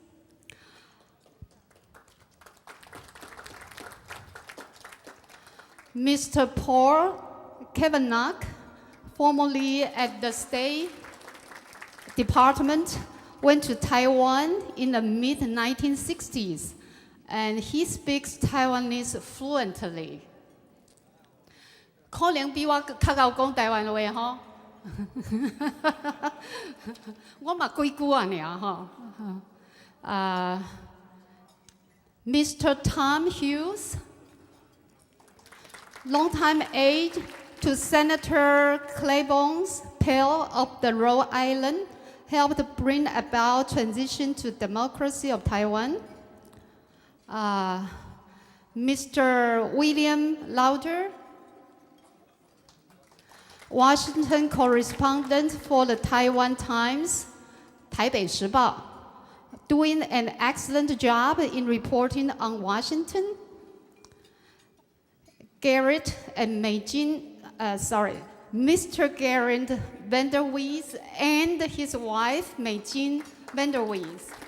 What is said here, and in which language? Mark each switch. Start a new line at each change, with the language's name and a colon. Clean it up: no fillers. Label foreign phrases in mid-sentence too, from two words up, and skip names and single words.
English: Mr. Paul Kavanagh, formerly at the State Department, went to Taiwan in the mid-1960s, and he speaks Taiwanese fluently.
Min Nan Chinese: 可能比我较会讲台湾话吼，我嘛几句啊尔吼。Mr.
English: Tom Hughes, longtime aide to Senator Claiborne's Pell of the Rhode Island, helped bring about transition to democracy of Taiwan. Mr. William Lauder, Washington correspondent for the Taiwan Times, 台北时报, doing an excellent job in reporting on Washington. Garrett and Mr. Garrett Vanderwees and his wife, Meijin Vanderwees.